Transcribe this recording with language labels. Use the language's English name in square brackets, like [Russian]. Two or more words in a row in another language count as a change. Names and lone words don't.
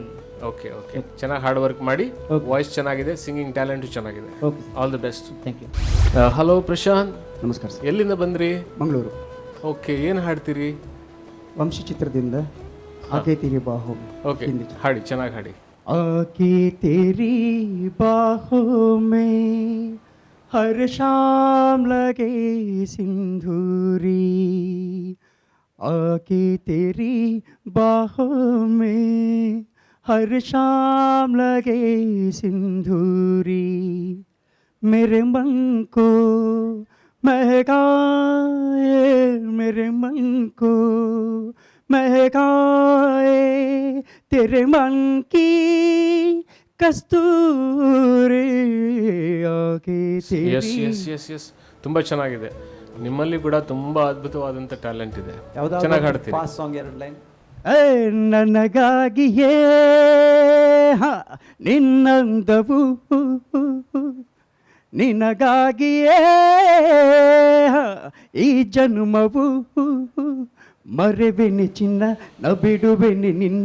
[Kannada] ಓಕೆ ಓಕೆ, ಚೆನ್ನಾಗಿ [English] hard work [Kannada] ಮಾಡಿ. ವಾಯ್ಸ್ ಚೆನ್ನಾಗಿದೆ, [English] singing talent [Kannada] ಚೆನ್ನಾಗಿದೆ. ಓಕೆ, [English] All the best. Thank you. [Kannada] ಹಲೋ ಪ್ರಶಾಂತ್, ನಮಸ್ಕಾರ ಸರ್. ಎಲ್ಲಿಂದ ಬಂದ್ರಿ? ಮಂಗಳೂರು. ಓಕೆ, ಏನು ಹಾಡ್ತೀರಿ? ವಂಶಿ ಚಿತ್ರದಿಂದ ಆಕೆ ತಿರಿ ಬಾಹೋ. ಓಕೆ, ಹಾಡಿ, ಚೆನ್ನಾಗಿ ಹಾಡಿ. [Hindi] आके तेरी बाहों में हर शाम लगे सिंदूरी, आके तेरी बाहों में हर शाम लगे सिंदूरी, मेरे मन को महकाए, मेरे मन को महकाए, तेरे मन की कस्तूरी आके [Kannada] ಎಸ್ [Hindi] तेरी. [English] Yes yes yes [Kannada] ತುಂಬ ಚೆನ್ನಾಗಿದೆ. ನಿಮ್ಮಲ್ಲಿ ಕೂಡ ತುಂಬ ಅದ್ಭುತವಾದಂಥ ಟ್ಯಾಲೆಂಟ್ ಇದೆ. ಚೆನ್ನಾಗಿ ಹಾಡ್ತೀರಿ. [English] Fast song 2 line. [Kannada] ಏ ನನಗಾಗಿಯೇ ಹ ನಿನ್ನಂದವು, ನಿನಗಾಗಿಯೇ ಹ ಈ ಜನ್ಮವು, ಮರೆಬೆನಿ ಚಿನ್ನ ನ ಬಿಡುಬೆನಿ ನಿನ್ನ